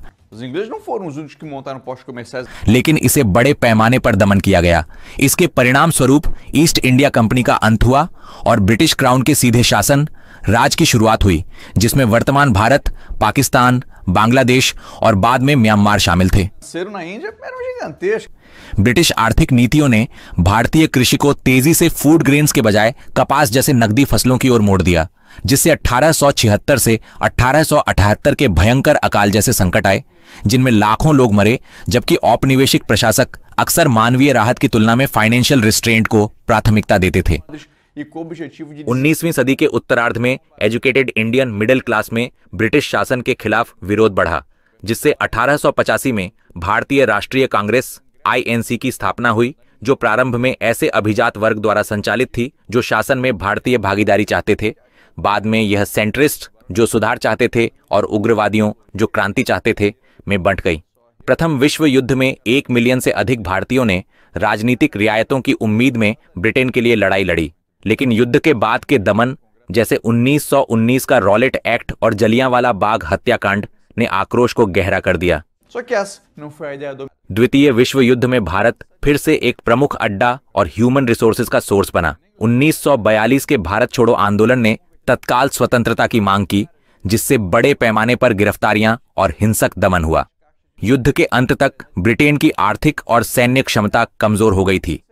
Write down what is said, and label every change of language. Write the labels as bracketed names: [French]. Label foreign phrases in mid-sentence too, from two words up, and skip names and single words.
[Portuguese] os ingleses não foram os únicos que montaram postos comerciais. [Hindi] लेकिन इसे बड़े पैमाने पर दमन किया गया। इसके परिणाम स्वरूप ईस्ट इंडिया कंपनी का अंत हुआ और ब्रिटिश क्राउन के सीधे शासन राज की शुरुआत हुई, जिसमें वर्तमान भारत, पाकिस्तान, बांग्लादेश और बाद में म्यांमार शामिल थे। [Portuguese] Nasceram na Índia eram gigantescos. [Hindi] ब्रिटिश आर्थिक नीतियों ने भारतीय कृषि को तेजी से [English] food grains [Hindi] के बजाय कपास जैसे नकदी फसलों की ओर मोड़ दिया, जिससे 1876 से 1878 के भयंकर अकाल जैसे संकट आए, जिनमें लाखों लोग मरे, जबकि औपनिवेशिक प्रशासक अक्सर मानवीय राहत की तुलना में [English] financial restraint [Hindi] को प्राथमिकता देते थे। [Portuguese] E com o objetivo de [Hindi] 19वीं सदी के उत्तरार्ध में [English] educated Indian middle class [Hindi] में ब्रिटिश शासन के खिलाफ विरोध बढ़ा, जिससे 1885 में भारतीय राष्ट्रीय कांग्रेस (INC) की स्थापना हुई, जो प्रारंभ में ऐसे अभिजात वर्ग द्वारा संचालित थी जो शासन में भारतीय भागीदारी चाहते थे। बाद में यह सेंट्रिस्ट, जो सुधार चाहते थे, और उग्रवादियों, जो क्रांति चाहते थे, में बंट गई। प्रथम विश्व युद्ध में 1 मिलियन से अधिक भारतीयों ने राजनीतिक रियायतों की उम्मीद में ब्रिटेन के लिए लड़ाई लड़ी, लेकिन युद्ध के बाद के दमन, जैसे 1919 का रॉलेट एक्ट और जलियांवाला बाग हत्याकांड, ने आक्रोश को गहरा कर दिया। [Portuguese] Só que essa não foi a ideia do [Hindi] द्वितीय विश्व युद्ध में भारत फिर से एक प्रमुख अड्डा और [English] human resources [Hindi] का सोर्स बना। 1942 के भारत छोड़ो आंदोलन ने तत्काल स्वतंत्रता की मांग की, जिससे बड़े पैमाने पर गिरफ्तारियां और हिंसक दमन हुआ। युद्ध के अंत तक ब्रिटेन की आर्थिक और सैन्य क्षमता कमजोर हो गई थी।